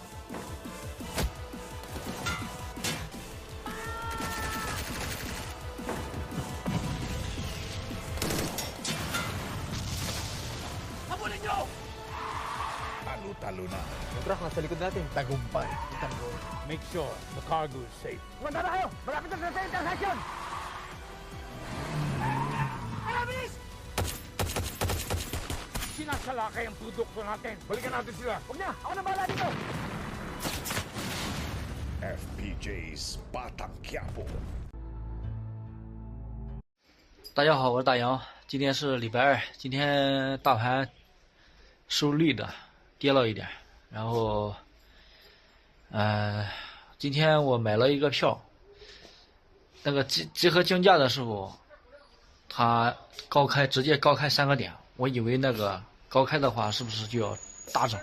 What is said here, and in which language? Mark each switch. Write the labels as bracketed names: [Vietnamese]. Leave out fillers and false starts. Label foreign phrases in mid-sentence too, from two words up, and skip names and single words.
[Filipino] Habulin nyo! Talo-talo na. Yung truck nasa likod natin. Tagumpay. Tanggol. [English] Make sure the cargo is safe. [Filipino] Kumanda na kayo! Malapit na sa intersection! Alabis! Sinasalakay ang produkto natin. Balikan natin sila. Huwag na! Ako na bahala dito! FPJ's Batang Quiapo。 [Chinese] 大家好，我是大杨。今天是礼拜二，今天大盘收绿的，跌了一点。然后，今天我买了一个票，那个集合竞价的时候，它直接高开3个点，我以为那个高开的话是不是就要大涨？